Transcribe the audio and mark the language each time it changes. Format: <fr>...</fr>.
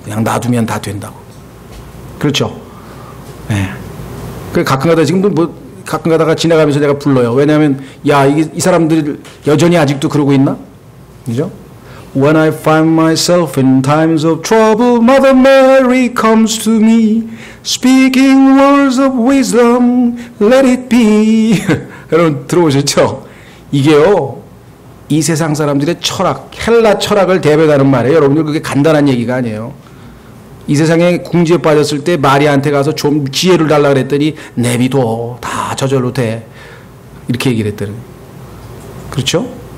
<ko>그냥 놔두면 다 된다고. 그렇죠? 그 가끔 가다가 지나가면서 내가 불러요. 왜냐하면, 이 사람들 여전히 아직도 그러고 있나? 그죠?</ko> <en>When I find myself in times of trouble, Mother Mary comes to me, speaking words of wisdom, let it be.</en> <ko>여러분 들어보셨죠? 이게요. 이 세상 사람들의 철학, 헬라 철학을 대변하는 말이에요. 여러분들 그게 간단한 얘기가 아니에요. 이 세상에 궁지에 빠졌을 때 마리아한테 가서 좀 지혜를 달라 그랬더니 내비둬. 다 저절로 돼. 이렇게 얘기를 했더니. 그렇죠?</ko>